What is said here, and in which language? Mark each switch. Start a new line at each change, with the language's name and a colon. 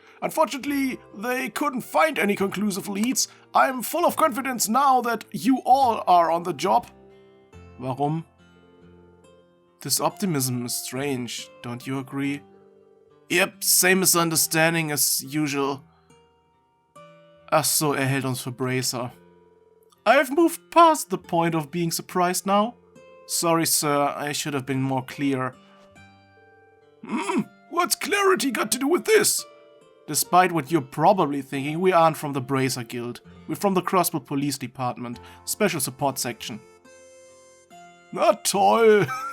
English: Unfortunately, they couldn't find any conclusive leads. I'm full of confidence now that you all are on the job.
German: Warum?
English: This optimism is strange, don't you agree? Yep, same misunderstanding as usual.
German: Ach so, hält uns für Bracer.
English: I've moved past the point of being surprised now. Sorry, sir, I should have been more clear. What's clarity got to do with this? Despite what you're probably thinking, we aren't from the Bracer Guild. We're from the Crossbell Police Department, Special Support Section.
German: Na toll!